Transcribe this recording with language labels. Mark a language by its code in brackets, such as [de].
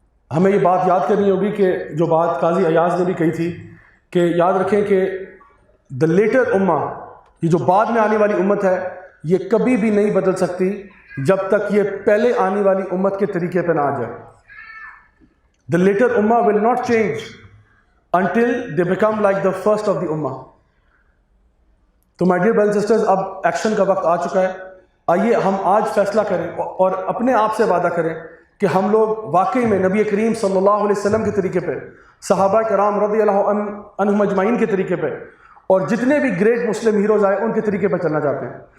[ur] ہمیں یہ بات یاد کرنی ہوگی کہ جو بات قاضی ایاز نے بھی کہی تھی کہ یاد رکھیں کہ [en] the latter امہ، [ur] یہ جو بعد میں آنے والی امت ہے، یہ کبھی بھی نہیں بدل سکتی جب تک یہ پہلے آنے والی امت کے طریقے پہ نہ آ جائے. [en] The latter امہ will not change until they become like the first of the ummah. [ur] تو [en] my dear brothers and sisters، [ur] اب ایکشن کا وقت آ چکا ہے. آئیے ہم آج فیصلہ کریں اور اپنے آپ سے وعدہ کریں کہ ہم لوگ واقعی میں نبی کریم صلی اللہ علیہ وسلم کے طریقے پہ، صحابہ کرام رضی اللہ عنہم اجمعین کے طریقے پہ، اور جتنے بھی گریٹ مسلم ہیروز آئے ان کے طریقے پہ چلنا چاہتے ہیں.